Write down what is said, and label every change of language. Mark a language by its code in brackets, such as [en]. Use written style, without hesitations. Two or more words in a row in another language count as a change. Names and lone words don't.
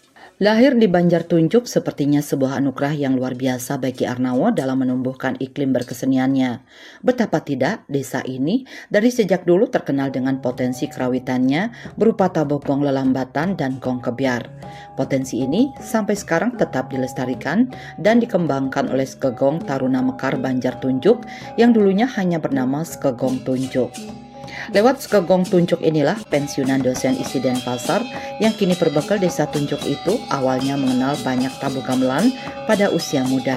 [id] Lahir di Banjartunjuk sepertinya sebuah anugerah yang luar biasa bagi Arnawo dalam menumbuhkan iklim berkeseniannya. Betapa tidak, desa ini dari sejak dulu terkenal dengan potensi kerawitannya berupa tabok gong lelambatan dan gong kebiar. Potensi ini sampai sekarang tetap dilestarikan dan dikembangkan oleh Skegong Taruna Mekar Banjartunjuk yang dulunya hanya bernama Skegong Tunjuk. Lewat Skegong Tunjuk inilah pensiunan dosen isi Denpasar yang kini berbekal desa Tunjuk itu awalnya mengenal banyak tabu gamelan pada usia muda.